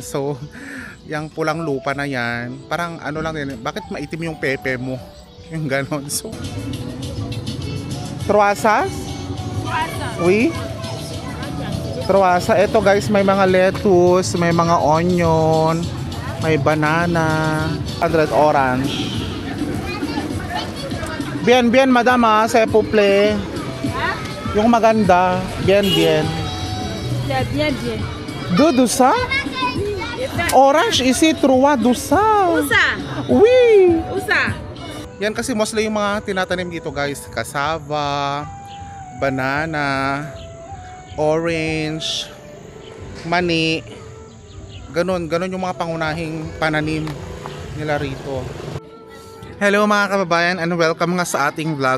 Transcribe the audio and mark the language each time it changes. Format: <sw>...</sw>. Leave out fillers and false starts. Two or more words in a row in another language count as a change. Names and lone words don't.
<tl>So yung pulang lupa na yan, parang ano lang din, bakit maitim yung pepe mo? Yung ganon. So Truasas?</tl> <fr>Oui? Truasa.</fr> <tl>Ito guys, may mga lettuce, may mga onion, may banana, 100 orange.</tl> <fr>Bien, bien, madam, s'il vous plaît.</fr> <tl>Yung maganda,</tl> <fr>bien, bien. Bien, bien, bien. Deux ça? Orange ici, 3 ça. Où ça? Oui. Où ça?</fr> <tl>Yan kasi mostly yung mga tinatanim dito guys.</tl> <en>Cassava, banana, orange,</en> <tl>mani. Ganon yung mga pangunahing pananim nila rito. Hello mga kababayan and welcome nga sa ating vlog.</tl>